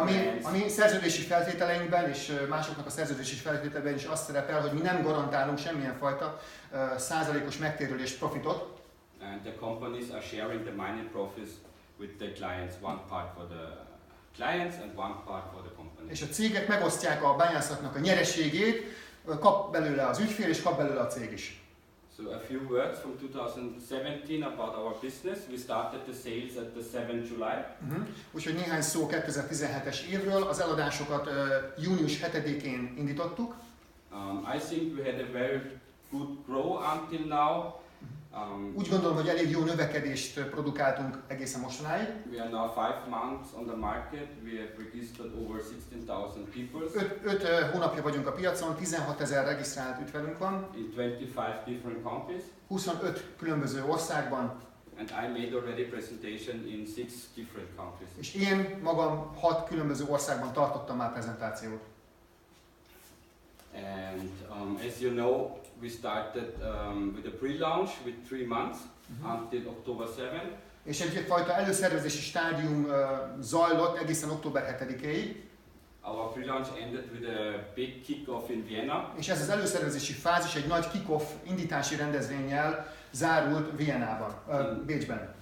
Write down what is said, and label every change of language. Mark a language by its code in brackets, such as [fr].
[hu] a mi szerződési feltételeinkben és másoknak a szerződési feltételben is azt szerepel, hogy mi nem garantálunk semmilyen fajta százalékos megtérülés profitot. [en] And the companies are sharing the mining profits with the clients, one part for the clients and one part for the company. [hu] És a cégek megosztják a bányászatnak a nyereségét, kap belőle az ügyfél és kap belőle a cég is. [en] So a few words from 2017 about our business. We started the sales at the 7th July. [hu] Úgyhogy néhány szó 2017-es évről, az eladásokat június 7-én indítottuk. [en] I think we had a very good grow until now. [hu] Úgy gondolom, hogy elég jó növekedést produkáltunk egészen mostanáig. [en] We are now 5 months on the market. We have registered over 16,000 people. [hu] 5 hónapja vagyunk a piacon, 16 000 regisztrált ügyfelünk van. [en] In 25 different countries. [hu] 25 különböző országban. [en] And I made already presentation in 6 different countries. [hu] És én magam 6 különböző országban tartottam már prezentációt. [en] And as you know, we started with a pre-launch with 3 months until October 7th. [hu] És egyfajta előszervezési stádium zajlott egészen október 7-éig. [en] Our pre-launch ended with a big kick-off in Vienna. [hu] És ez az előszervezési fázis egy nagy kick-off indítási rendezvénnyel zárult Vienában, Bécsben.